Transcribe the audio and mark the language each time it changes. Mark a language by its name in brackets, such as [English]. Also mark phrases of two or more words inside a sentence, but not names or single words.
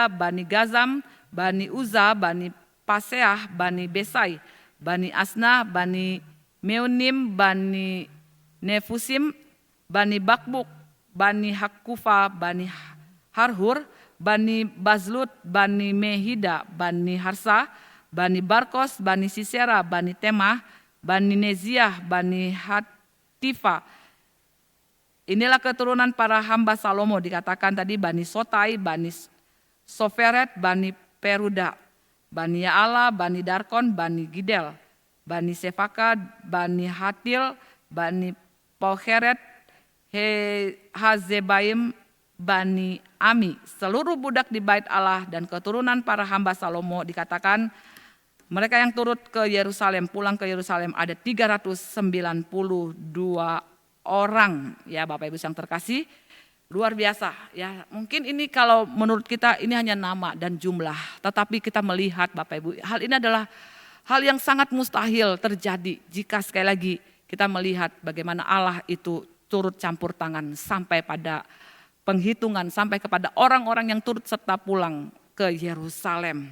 [Indonesian] Bani Gazam, Bani Uza, Bani Paseah, Bani Besai, Bani Asna, Bani Meunim, Bani Nefusim, Bani Bakbuk, Bani Hakufa, Bani Harhur, Bani Bazlut, Bani Mehida, Bani Harsa, Bani Barkos, Bani Sisera, Bani Temah, Bani Neziah, Bani Hatifa. Inilah keturunan para hamba Salomo, dikatakan tadi Bani Sotai, Bani Soferet, Bani Peruda, Bani Yaala, Bani Darkon, Bani Gidel, Bani Sefaka, Bani Hatil, Bani Poheret, Hazebaim, Bani Ami. Seluruh budak di bait Allah dan keturunan para hamba Salomo, dikatakan mereka yang turut ke Yerusalem, pulang ke Yerusalem ada 392 orang. Ya Bapak Ibu yang terkasih, luar biasa ya. Mungkin ini kalau menurut kita ini hanya nama dan jumlah, tetapi kita melihat Bapak Ibu, hal ini adalah hal yang sangat mustahil terjadi jika sekali lagi kita melihat bagaimana Allah itu turut campur tangan sampai pada penghitungan, sampai kepada orang-orang yang turut serta pulang ke Yerusalem.